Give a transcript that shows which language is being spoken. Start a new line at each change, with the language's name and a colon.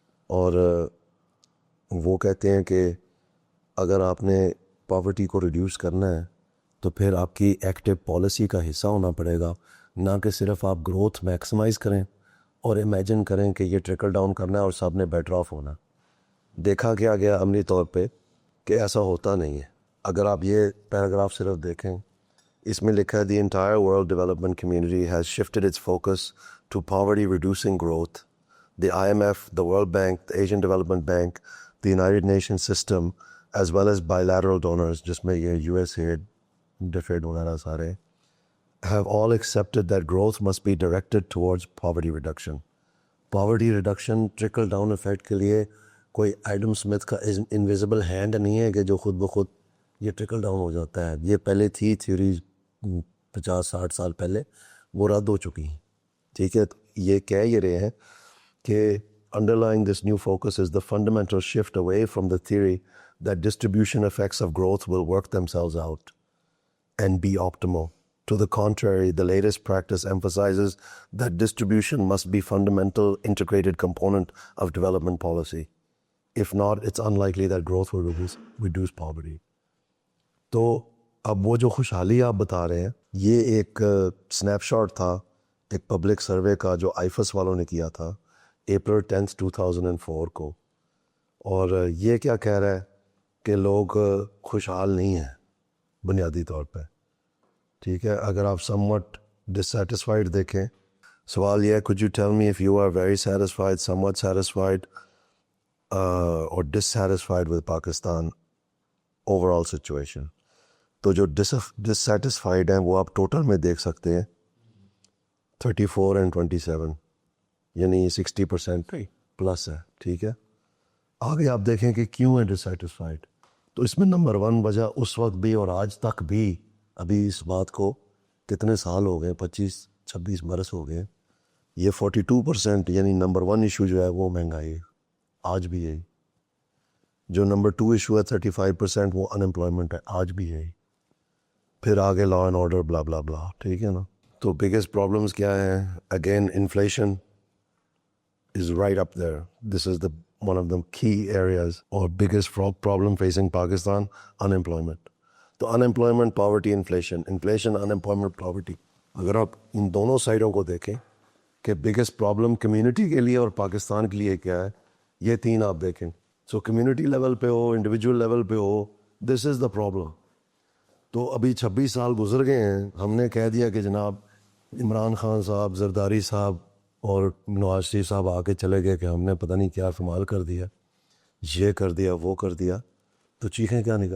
Urdu: اور وہ کہتے ہیں کہ اگر آپ نے پاورٹی کو ریڈیوس کرنا ہے تو پھر آپ کی ایکٹیو پالیسی کا حصہ ہونا پڑے گا, نہ کہ صرف آپ گروتھ میکسیمائز کریں اور امیجن کریں کہ یہ ٹرکل ڈاؤن کرنا ہے اور سب نے بیٹر آف ہونا. دیکھا کیا گیا عملی طور پہ کہ ایسا ہوتا نہیں ہے. اگر آپ یہ پیراگراف صرف دیکھیں, اس میں لکھا ہے
English: The entire world development community has shifted its focus to poverty reducing growth. The IMF, the World Bank, the Asian Development Bank, the United Nations system, as well as bilateral donors,
Urdu: جس میں یہ USAID, DFID وغیرہ سارے,
English: have all accepted that growth must be directed towards poverty reduction. Poverty reduction trickle down effect
Urdu: کے لیے کوئی Adam Smith کا invisible hand نہیں ہے کہ جو خود بخود یہ ٹرکل ڈاؤن ہو جاتا ہے. یہ پہلے تھی تھیوری 50-60 سال پہلے, وہ رد ہو چکی ہیں, ٹھیک ہے. تو یہ کہہ یہ رہے ہیں کہ
English: underlying this new focus is the fundamental shift away from the theory that distribution effects of growth will work themselves out and be optimal. To the contrary, the latest practice emphasizes that distribution must be fundamental integrated component of development policy. If not, it's unlikely that growth will reduce poverty.
Urdu: تو اب وہ جو خوشحالی آپ بتا رہے ہیں, یہ ایک سنیپ شاٹ تھا ایک پبلک سروے کا جو آئیفس والوں نے کیا تھا April 10th 2004 کو. اور یہ کیا کہہ رہا ہے کہ لوگ خوشحال نہیں ہیں بنیادی طور پہ. ٹھیک ہے. اگر آپ
English: somewhat dissatisfied
Urdu: دیکھیں, سوال یہ ہے,
English: could you tell me if you are very satisfied, somewhat satisfied or dissatisfied with Pakistan overall situation.
Urdu: تو جو dissatisfied ہیں وہ آپ ٹوٹل میں دیکھ سکتے ہیں 34 and 27, یعنی 60% پلس ہے. ٹھیک ہے. آگے آپ دیکھیں کہ کیوں ہے ڈسسیٹسفائڈ. تو اس میں نمبر 1 وجہ اس وقت بھی اور آج تک بھی, ابھی اس بات کو کتنے سال ہو گئے, 25-26 برس ہو گئے, یہ 42% یعنی نمبر 1 ایشو جو ہے وہ مہنگائی ہے, آج بھی یہی. جو نمبر 2 ایشو ہے 35% وہ انمپلائمنٹ ہے, آج بھی یہی. پھر آگے لا اینڈ آرڈر بلا بلا بلا. ٹھیک ہے نا. تو بگیسٹ پرابلمس کیا ہیں؟
English: Again inflation is right up there. This is one of the key areas or biggest problem facing Pakistan, unemployment.
Urdu: تو
English: unemployment, poverty, inflation, unemployment, poverty.
Urdu: اگر آپ ان دونوں سائڈوں کو دیکھیں کہ biggest problem کمیونٹی کے لیے اور پاکستان کے لیے کیا ہے, یہ 3 آپ دیکھیں. سو کمیونٹی لیول پہ ہو, انڈیویجول لیول پہ ہو,
English: this is the problem.
Urdu: تو ابھی 26 سال گزر گئے ہیں, ہم نے کہہ دیا کہ جناب عمران خان صاحب, زرداری صاحب اور نواز شریف صاحب آ کے چلے گئے کہ ہم نے پتہ نہیں کیا فمال کر دیا, یہ کر دیا, وہ کر دیا. تو چیخیں کیا نہیں.